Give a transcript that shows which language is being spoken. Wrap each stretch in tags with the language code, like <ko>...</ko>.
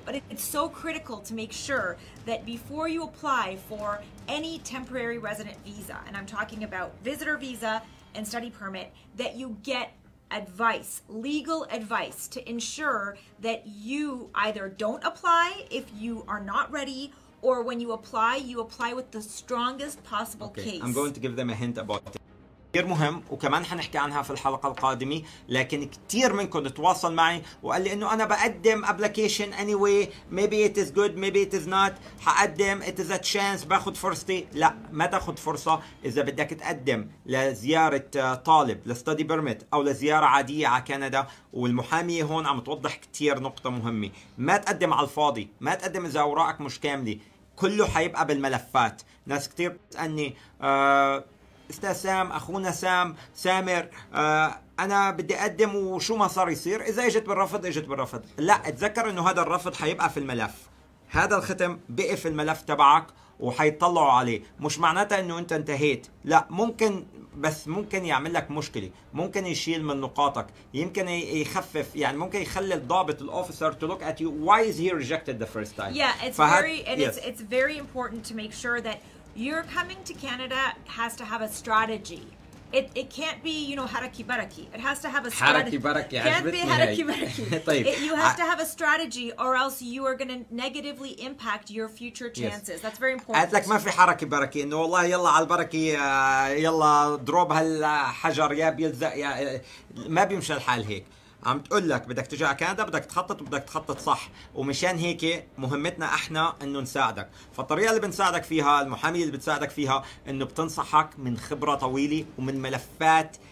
<en>But it's so critical to make sure that before you apply for any temporary resident visa, and I'm talking about visitor visa and study permit, that you get advice, legal advice, to ensure that you either don't apply if you are not ready, or when you apply with the strongest possible case. I'm going to give them a hint about it.</en> <ar>كتير مهم وكمان حنحكي عنها في الحلقة القادمة. لكن كتير منكم تواصل معي وقال لي انه انا بقدم</ar> <en>application anyway, maybe it is good maybe it is not.</en> <ar>حقدم</ar> <en>it is a chance</en> <ar>باخد فرصتي. لا ما تاخد فرصة. اذا بدك تقدم لزيارة طالب لستدي بيرميت او لزيارة عادية على كندا، والمحامية هون عم توضح كتير نقطة مهمة، ما تقدم على الفاضي، ما تقدم اذا اوراقك مش كاملة. كله حيبقى بالملفات. ناس كتير بتسألني استاذ سام، اخونا سامر انا بدي اقدم وشو ما صار يصير، اذا اجت بالرفض اجت بالرفض. لا، اتذكر انه هذا الرفض حيبقى في الملف، هذا الختم بقي في الملف تبعك وحيطلعوا عليه. مش معناتها انه انت انتهيت، لا، ممكن بس ممكن يعمل لك مشكله، ممكن يشيل من نقاطك، يمكن يخفف، يعني ممكن يخلي الضابط الاوفيسر</ar> <en>to look at you why is he rejected the first time. Yeah, it's very and yes. it's very important to make sure that you're coming to Canada has to have a strategy. It can't be, you know,</en> <ar>haraki baraki.</ar> <en>It has to have a strategy. Can't be</en> <ar>haraki baraki.</ar> <en>You have to have a strategy, or else you are going to negatively impact your future chances. That's very important.</en> <ar>قالت لك ما في حركة بركة، انه والله يلا على البركة يلا ضرب هالحجر يا بيلزق يا ما بيمشي الحال هيك. عم تقول لك بدك تجي على كندا بدك تخطط وبدك تخطط صح، ومشان هيك مهمتنا احنا انه نساعدك. فالطريقه اللي بنساعدك فيها، المحاميه اللي بتساعدك فيها، انه بتنصحك من خبره طويله ومن ملفات.</ar>